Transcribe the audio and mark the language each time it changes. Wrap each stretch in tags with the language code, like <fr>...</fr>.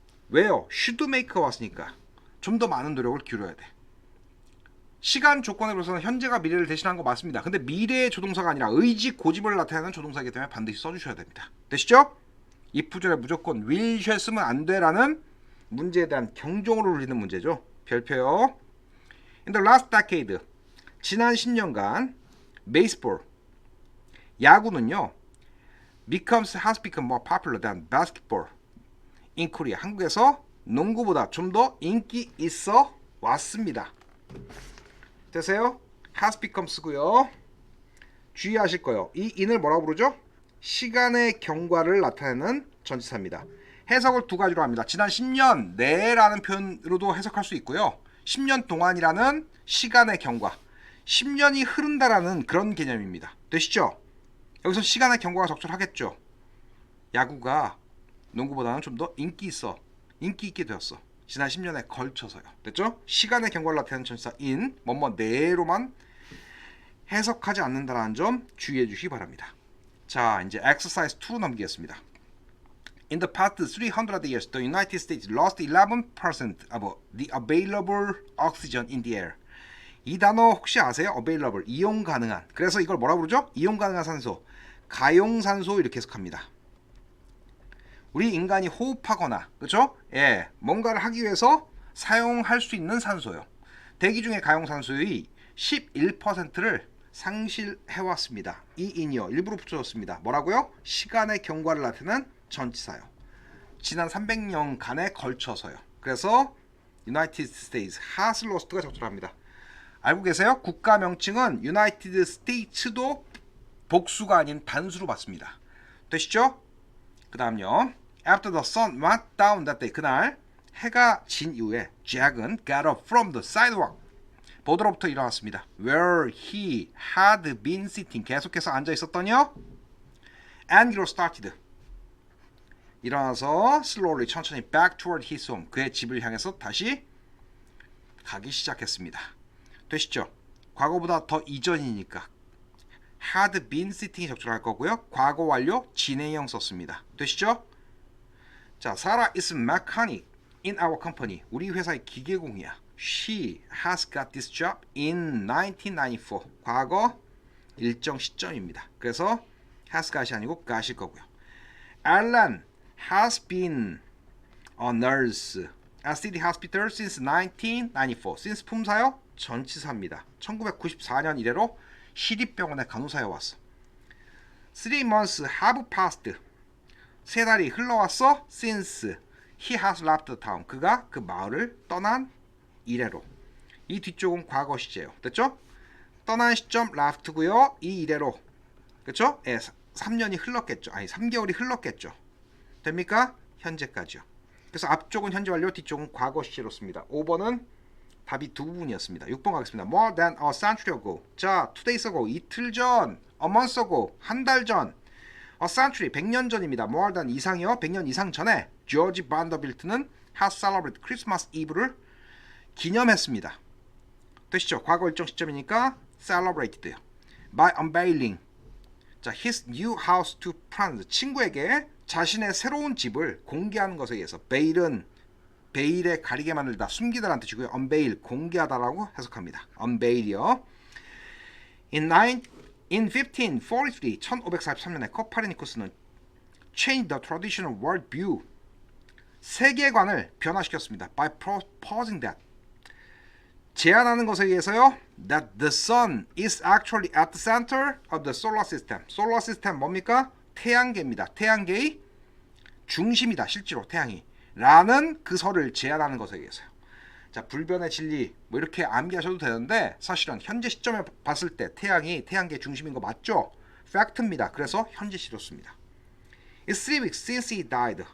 <ko>왜요?</ko> <en>should make</en> <ko>가 왔으니까 좀 더 많은 노력을 기울여야 돼. 시간 조건에 비해서는 현재가 미래를 대신한 거 맞습니다. 근데 미래의 조동사가 아니라 의지, 고집을 나타내는 조동사이기 때문에 반드시 써주셔야 됩니다. 되시죠? if절에 무조건 will, shall 쓰면 안 돼라는 문제에 대한 경종으로 울리는 문제죠. 별표요.</ko> <en>In the last decade,</en> <ko>지난 10년간</ko> <en>baseball,</en> <ko>야구는요</ko> <en>has become more popular than basketball in Korea.</en> <ko>한국에서 농구보다 좀 더 인기 있어 왔습니다. 되세요? has become 쓰고요. 주의하실 거예요. 이 in을 뭐라고 부르죠? 시간의 경과를 나타내는 전치사입니다. 해석을 두 가지로 합니다. 지난 10년 내라는 표현으로도 해석할 수 있고요. 10년 동안이라는 시간의 경과. 10년이 흐른다라는 그런 개념입니다. 되시죠? 여기서 시간의 경과가 적절하겠죠. 야구가 농구보다는 좀 더 인기 있게 되었어. 지난 10년에 걸쳐서요. 됐죠? 시간의 경과를 나타내는 전치사 in 뭐뭐 내로만 해석하지 않는다는 점 주의해 주시기 바랍니다. 자, 이제 exercise 2로 넘기겠습니다.</ko> <en>In the past 300 years, the United States lost 11% of the available oxygen in the air.</en> <ko>이 단어 혹시 아세요? available, 이용 가능한. 그래서 이걸 뭐라고 부르죠? 이용 가능한 산소, 가용산소 이렇게 해석합니다. 우리 인간이 호흡하거나, 그렇죠? 예, 뭔가를 하기 위해서 사용할 수 있는 산소요. 대기 중의 가용산소의 11%를 상실해왔습니다. 이 in이요. 일부러 붙여줬습니다. 뭐라고요? 시간의 경과를 나타내는 전치사요. 지난 300년간에 걸쳐서요. 그래서 United States has lost가 적절합니다. 알고 계세요? 국가 명칭은 United States도 복수가 아닌 단수로 받습니다. 되시죠? 그 다음요.</ko> <en>After the sun went down that day.</en> <ko>그날 해가 진 이후에</ko> <en>Jack은 got up from the sidewalk.</en> <ko>보드로부터 일어났습니다.</ko> <en>Where he had been sitting.</en> <ko>계속해서 앉아 있었더니요.</ko> <en>And he started.</en> <ko>일어나서 slowly 천천히 back toward his home. 그의 집을 향해서 다시 가기 시작했습니다. 되시죠? 과거보다 더 이전이니까 had been sitting이 적절할 거고요. 과거 완료 진행형 썼습니다. 되시죠?</ko> <en>자, Sarah is mechanic in our company.</en> <ko>우리 회사의 기계공이야.</ko> <en>She has got this job in 1994.</en> <ko>과거 일정 시점입니다. 그래서 has got이 아니고 got일 거고요.</ko> <en>Alan has been a nurse at City Hospital since 1994.</en> <ko>since 품사요? 전치사입니다. 1994년 이래로 시립병원에 간호사에 왔어.</ko> <en>3 months have passed.</en> <ko>3달이 흘러왔어.</ko> <en>since he has left the town.</en> <ko>그가 그 마을을 떠난 이래로. 이 뒤쪽은 과거 시제예요. 됐죠? 떠난 시점 left고요. 이 이래로 그렇죠? 예, 3년이 흘렀겠죠. 아니 3개월이 흘렀겠죠. 됩니까? 현재까지요. 그래서 앞쪽은 현재 완료, 뒤쪽은 과거 시제로 씁니다. 5번은 답이 두 부분이었습니다. 6번 가겠습니다.</ko> <en>More than a century ago. 자, 2 days ago.</en> <ko>이틀 전.</ko> <en>A month ago.</en> <ko>한 달 전.</ko> <en>A century.</en> <ko>100년 전입니다. More than 이상이요. 100년 이상 전에 조지 반더빌트는</ko> <en>has celebrated Christmas Eve</en> <ko>를 기념했습니다. 되시죠? 과거 일정 시점이니까 celebrated요.</ko> <en>By unveiling. 자, his new house to friends.</en> <ko>친구에게 자신의 새로운 집을 공개하는 것에 의해서 베일은 베일에 가리게 만들다, 숨기다라는 뜻이고요. unveil, 공개하다라고 해석합니다. unveil이요.</ko> <en>In 1543,</en> <ko>1543년에 코퍼니쿠스는</ko> <en>change the traditional world view,</en> <ko>세계관을 변화시켰습니다.</ko> <en>by proposing that,</en> <ko>제안하는 것에 의해서요.</ko> <en>that the sun is actually at the center of the solar system.</en> <ko>solar system 뭡니까? 태양계입니다. 태양계의 중심이다. 실제로 태양이. 라는 그 설을 제안하는 것에 의해서요. 자, 불변의 진리 뭐 이렇게 암기하셔도 되는데 사실은 현재 시점에 봤을 때 태양이 태양계 중심인 거 맞죠? 팩트입니다. 그래서 현재 시로 씁니다.</ko> <en>It's 3 weeks since he died.</en>